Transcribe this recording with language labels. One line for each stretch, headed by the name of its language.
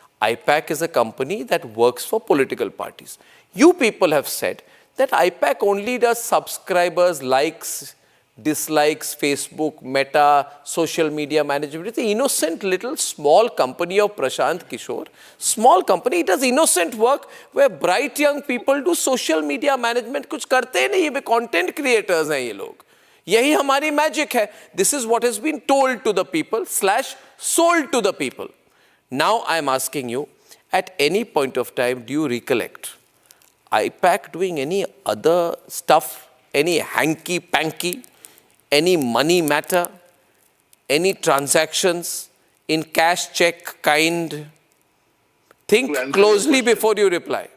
English: IPAC is a company that works for political parties. You people have said that IPAC only does subscribers, likes, dislikes, Facebook, Meta, social media management. It's an innocent little small company of Prashant Kishore. Small company, it does innocent work where bright young people do social media management.
Hindi: कुछ करते ही नहीं, ये
English: content creators
Hindi: हैं ये लोग. यही हमारी magic है.
English: This is what has been told to the people / sold to the people. Now I am asking you, at any point of time, do you recollect IPAC doing any other stuff, any hanky-panky, any money matter, any transactions in cash check kind? Think closely before you reply.